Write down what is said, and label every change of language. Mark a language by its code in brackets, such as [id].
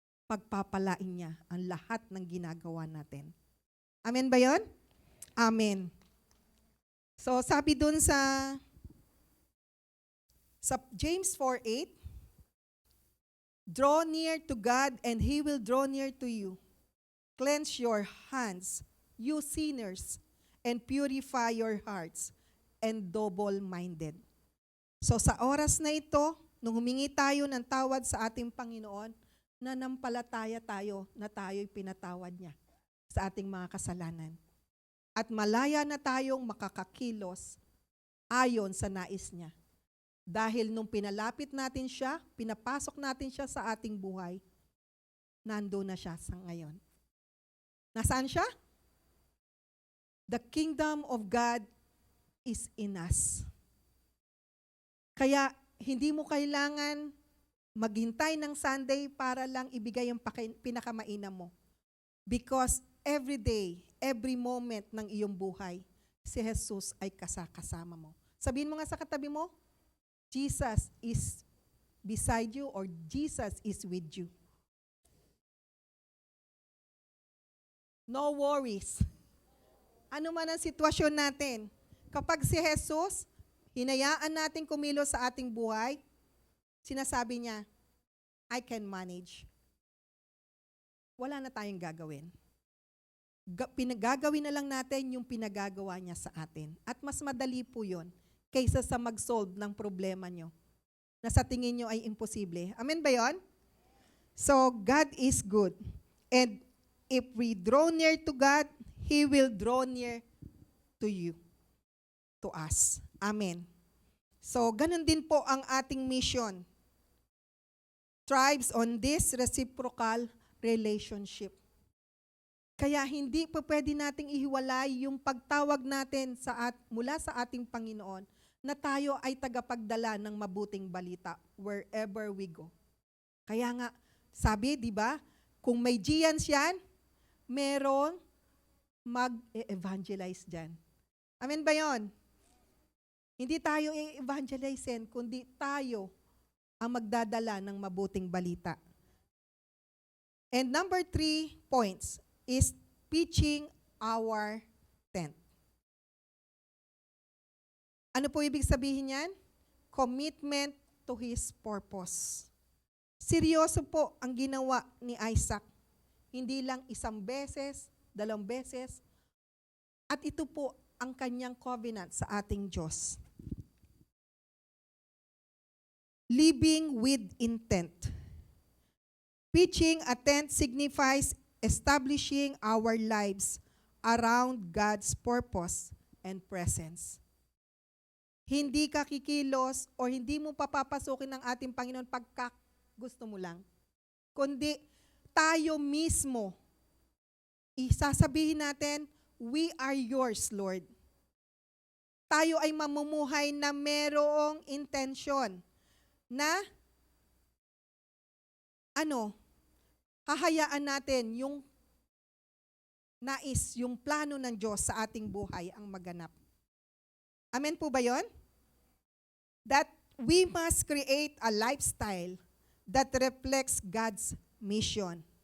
[tl] pagpapalain niya ang lahat ng ginagawa natin. Amen ba yon? Amen. So sabi dun sa [en] James 4:8, draw near to God and He will draw near to you. Cleanse your hands, you sinners, and purify your hearts, and double-minded. [tl] So sa oras na ito, nung humingi tayo ng tawad sa ating Panginoon, nanampalataya tayo na tayo'y pinatawad niya sa ating mga kasalanan. At malaya na tayong makakakilos ayon sa nais niya. Dahil nung pinalapit natin siya, pinapasok natin siya sa ating buhay, nando na siya sa ngayon. Nasaan siya? [en] The kingdom of God is in us. [tl] Kaya hindi mo kailangan maghintay ng Sunday para lang ibigay ang pinakamainam mo. [en] Because every day, every moment [tl] ng iyong buhay, si Jesus ay kasama mo. Sabihin mo nga sa katabi mo, [en] Jesus is beside you or Jesus is with you. No worries. [tl] Ano man ang sitwasyon natin, kapag si Jesus, hinayaan natin kumilos sa ating buhay, sinasabi niya, [en] I can manage. [tl] Wala na tayong gagawin. Pinagagawin na lang natin yung pinagagawa niya sa atin. At mas madali po yun kaysa sa mag-solve ng problema nyo na sa tingin nyo ay imposible. Amen ba yun? [en] So, God is good. And if we draw near to God, He will draw near to you, to us. Amen. [tl] So, ganun din po ang ating mission. [en] Thrives on this reciprocal relationship. [tl] Kaya hindi pa pwede nating ihiwalay yung pagtawag natin mula sa ating Panginoon na tayo ay tagapagdala ng mabuting balita [en] wherever we go. [tl] Kaya nga, sabi, di ba, kung may Gians yan, merong mag-evangelize dyan. Amen ba yon? Hindi tayo i-evangelizein, kundi tayo ang magdadala ng mabuting balita. [en] And number 3 points is pitching our tent. [tl] Ano po ibig sabihin yan? [en] Commitment to His purpose. [tl] Seryoso po ang ginawa ni Isaac. Hindi lang 1 beses, 2 beses. At ito po ang kanyang covenant sa ating Diyos. [en] Living with intent. Pitching a tent signifies establishing our lives around God's purpose and presence. [tl] Hindi ka kikilos o hindi mo papapasukin ng ating Panginoon pagka gusto mo lang. Kundi tayo mismo, isasabihin natin, [en] we are yours, Lord. [tl] Tayo ay mamumuhay na merong intention na hahayaan natin yung nais, yung plano ng Diyos sa ating buhay ang maganap. Amen po ba yon? [en] That we must create a lifestyle that reflects God's mission.